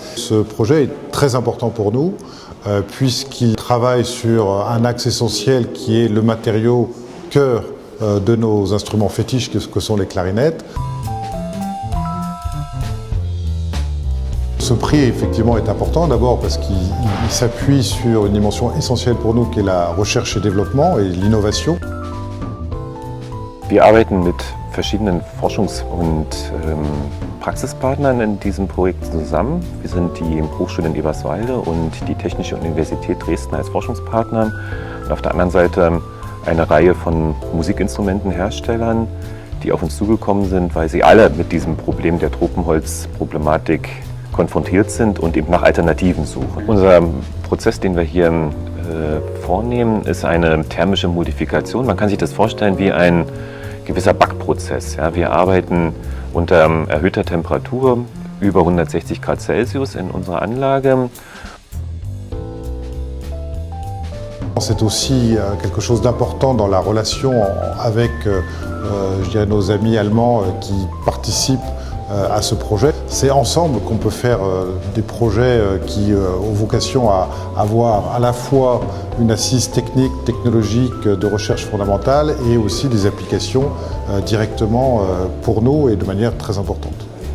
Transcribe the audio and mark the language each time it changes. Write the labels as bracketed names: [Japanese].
[French] Ce projet est très important pour nous puisqu'il travaille sur un axe essentiel qui est le matériau cœur de nos instruments fétiches que sont les clarinettes. Ce prix effectivement est important, d'abord parce qu'il s'appuie sur une dimension essentielle pour nous qui est la recherche et développement et l'innovation. [German] Wir arbeiten mit verschiedenen Forschungs- und Praxispartnern in diesem Projekt zusammen. Wir sind die Hochschule in Eberswalde und die Technische Universität Dresden als Forschungspartner. Und auf der anderen Seite eine Reihe von Musikinstrumentenherstellern, die auf uns zugekommen sind, weil sie alle mit diesem Problem der Tropenholzproblematik konfrontiert sind und eben nach Alternativen suchen. Unser Prozess, den wir hier vornehmen, ist eine thermische Modifikation. Man kann sich das vorstellen wie ein gewisser Backprozess. Ja, wir arbeiten unter erhöhter Temperatur, über 160 Grad Celsius in unserer Anlage. [French] C'est aussi quelque chose d'important dans la relation avec je dirais, nos amis allemands qui participent à ce projet. C'est ensemble qu'on peut faire des projets qui ont vocation à avoir à la fois une assise technique, technologique de recherche fondamentale et aussi des applications directement pour nous et de manière très importante.